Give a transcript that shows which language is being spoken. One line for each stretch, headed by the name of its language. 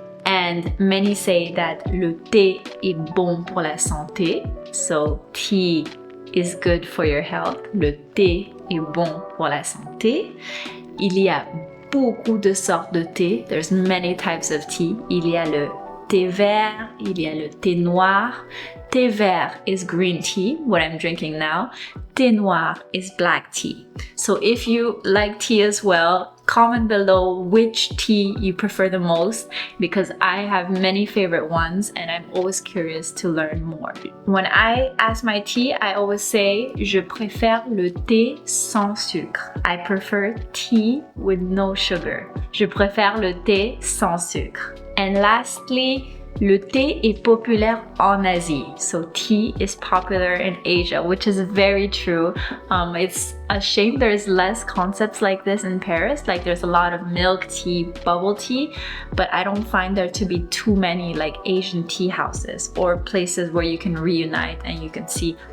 English: And many say that
French: le thé est bon pour la santé.
English: So tea is good for your health.
French: Le thé est bon pour la santé. Il y a beaucoup de sortes de thé.
English: There's many types of tea.
French: Il y a le thé vert, il y a le thé noir.
English: Thé vert is green tea, what I'm drinking now. Thé noir is black tea. So if you like tea as well, comment below which tea you prefer the most, because I have many favorite ones and I'm always curious to learn more. When I ask my tea, I always say,
French: je préfère le thé sans sucre.
English: I prefer tea with no sugar.
French: Je préfère le thé sans sucre.
English: And lastly,
French: le thé est populaire en Asie.
English: So tea is popular in Asia, which is very true. It's a shame there's less concepts like this in Paris. Like there's a lot of milk tea, bubble tea, but I don't find there to be too many like Asian tea houses or places where you can reunite and you can see